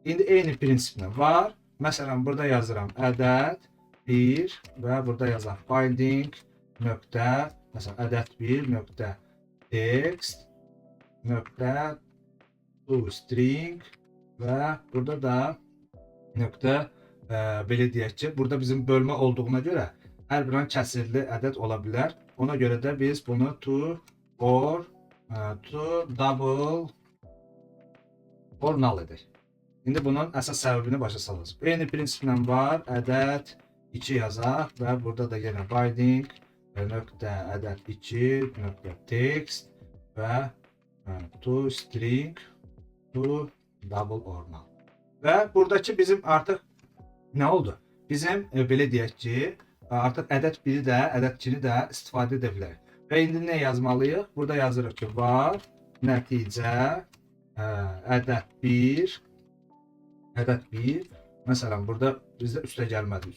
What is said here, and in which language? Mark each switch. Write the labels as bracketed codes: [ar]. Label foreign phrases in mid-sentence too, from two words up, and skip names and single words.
[az] İndi eyni prinsiplə var. Məsələn, burada yazıram ədəd 1 və burada yazaq binding nöqtə, məsələn, ədəd 1 nöqtə text nöqtə toString və burada da nöqtə belə deyək ki, burada bizim bölmə olduğuna görə hər bir an kəsrli ədəd ola bilər. Ona görə də biz bunu [en] to or to double or null [az] edək. İndi bunun əsas səbəbini başa salacağıq. Eyni prinsiplə var, ədəd 2 yazaq və burada da yenə binding nöqtə ədəd 2 nöqtə text və [en] toString to double or null. [az] Və buradakı bizim artıq nə oldu? Bizim belə deyək ki, artıq ədəd 1-i də, ədəd 2-ni də istifadə edə bilərik. Və indi nə yazmalıyıq? Burada yazırıq ki, var nəticə ədəd 1 məsələn, burada bizdə üstə gəlmədi.